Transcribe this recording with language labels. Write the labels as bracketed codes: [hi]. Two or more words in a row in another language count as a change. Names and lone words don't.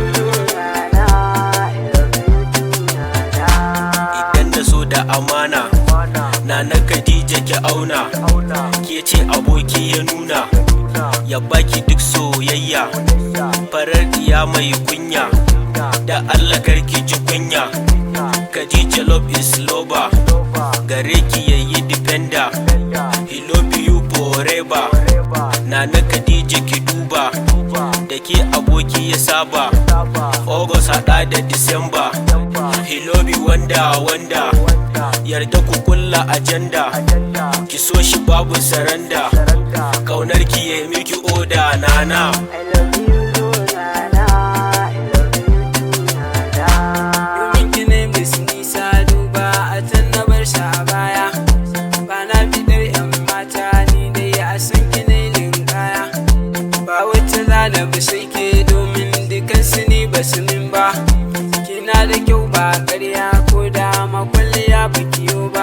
[ha] Idan da so da amana, Nana Khadija ki auna. Ke ce aboki ya nuna, ya baki duk soyayya. Farar diya mai kunya, da Allah karki ji kunya. [en] Khadija love is lover, [ha] gare ki yayi defender. [en] He love you forever. [ha] Nana Khadija ki duba, da ke aboki ya saba. August hada da December, [en] he love you [ha] wanda. Yarda ku kulla agenda, ki so shi babu saranda. Kaunar ki yayi miki oda nana. [en] I love you so nana, I love you too nana. [ha] Domin ki ne Miss Nisa duba, a can na bar shi a baya. Ba na fitar 'yan mata, ni dai a san ki ne linkaya. Ba wacce za na bi sai ke, domin dukansu ni ba su min ba. Kina da kyau ba ƙarya, ko da makwalliya ba kiyo ba.